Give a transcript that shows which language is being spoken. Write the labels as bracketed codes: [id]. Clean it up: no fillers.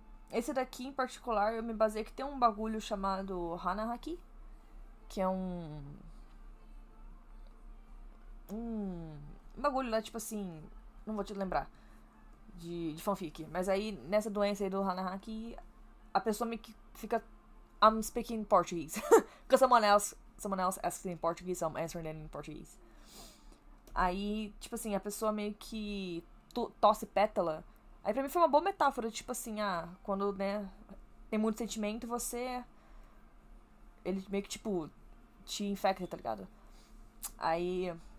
[pt] Esse daqui em particular eu me baseei que tem um bagulho chamado Hanahaki, que é um um bagulho lá, tipo assim, não vou te lembrar, de fanfic. Mas aí, nessa doença aí do Hanahaki, a pessoa meio que fica, [en] I'm speaking Portuguese. Because someone else asks in Portuguese, so I'm answering it in Portuguese. [pt] Aí, tipo assim, a pessoa meio que tosse pétala. Aí pra mim foi uma boa metáfora, tipo assim, quando, né, tem muito sentimento, você. Ele meio que, tipo, te infecta, tá ligado? Aí.